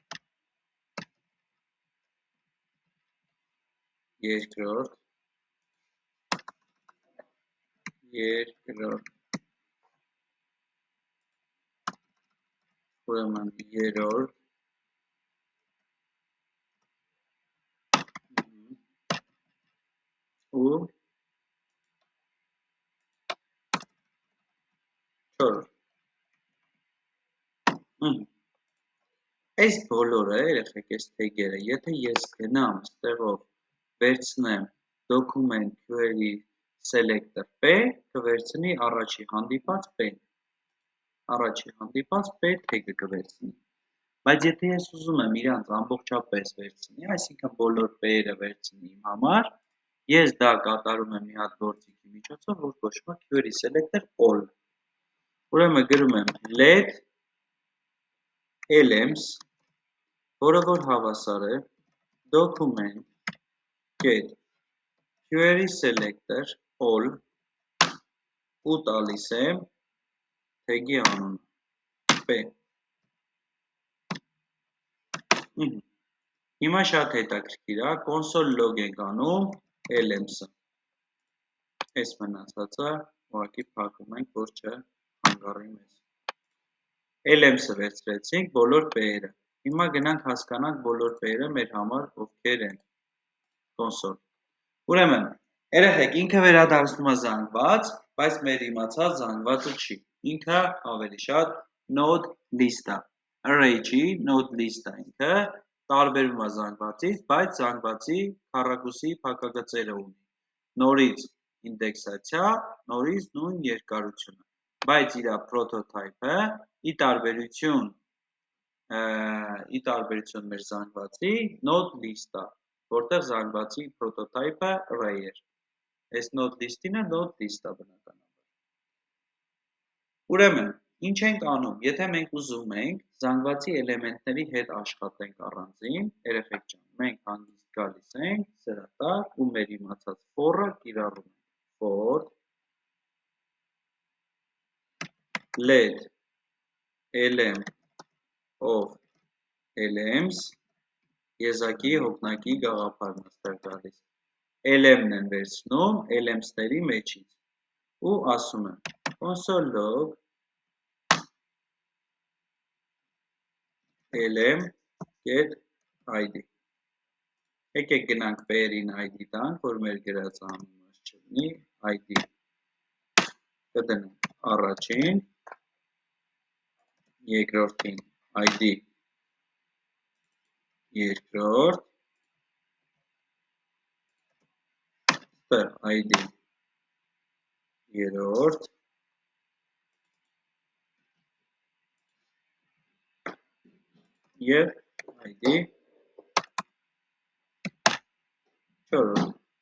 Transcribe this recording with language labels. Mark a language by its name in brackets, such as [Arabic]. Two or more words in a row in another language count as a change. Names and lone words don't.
[Armenian] երկրորդ, ուրեմն երրորդ, ու չորրորդ, այս բոլորը երեխեք այս թեգերը, եթե ես գնամ ստեղով վերցնեմ [English] document query selector P, [Armenian] կվերցնի առաջի հանդիպած P-ն, առաջի հանդիպած P թեգը կվերցնի։ Բայց եթե ես ուզում եմ իրանց ամբողջապես վերցնի, այսինքն բոլոր P-երը վերցնի իմ համար, ես դա կատարում եմ մի հատ գործիքի միջոցով, որ կոչվում է [English] query selector all։ [Armenian] Ուրեմն գրում եմ [English] let elements, [Armenian] որը որ հավասար է [English] document get query selector all [Armenian] ու տալիս եմ թեգի անունը P։ Հիմա շատ հետաքրքիր է, [English] console log [Armenian] ենք անում elements-ը։ Այս մնացածը ուղղակի փակում ենք, որ չհանգարի մեզ։ Elements-ը վերցրեցինք բոլոր P-երը։ Հիմա գնանք հասկանանք բոլոր P-երը մեր համար ովքեր են console։ Ուրեմն, երեխեք, ինքը վերադարձնում է զանգված, բայց մեր իմացած զանգվածը չի։ Ինքը ավելի շատ [English] node list-ա։ [Armenian] Array չի, [English] node list-ա [Armenian] ինքը, տարբերվում է զանգվածից, բայց զանգվածի քառակուսի փակագծերը ունի։ Նորից ինդեքսացիա, նորից նույն երկարությունը, բայց իր prototype-ը ի տարբերություն մեր զանգվածի [English] node list-ա, [Armenian] որտեղ զանգվածի prototype-ը array էր։ Այս [English] node list-ինը node list-ա [Armenian] բնականաբար։ Ուրեմն, ինչ ենք անում, եթե մենք ուզում ենք զանգվածի էլեմենտների հետ աշխատենք առանձին, երեխեք ջան, մենք հանգիստ գալիս ենք սրա տակ ու մեր իմացած for-ը կիրառում ենք։ For [English] let element of elements [Armenian] եզակի հոգնակի գաղափարն է գալիս։ Element են վերցնում elements-ների մեջից ու ասում եմ [English] console log elem get id։ [Armenian] Եկեք գնանք P-երին id տանք, որ մեր գրած անունը չլինի, id կդնենք առաջին, երկրորդին id երկրորդ, ստեղ id երրորդ, և id չորրորդ։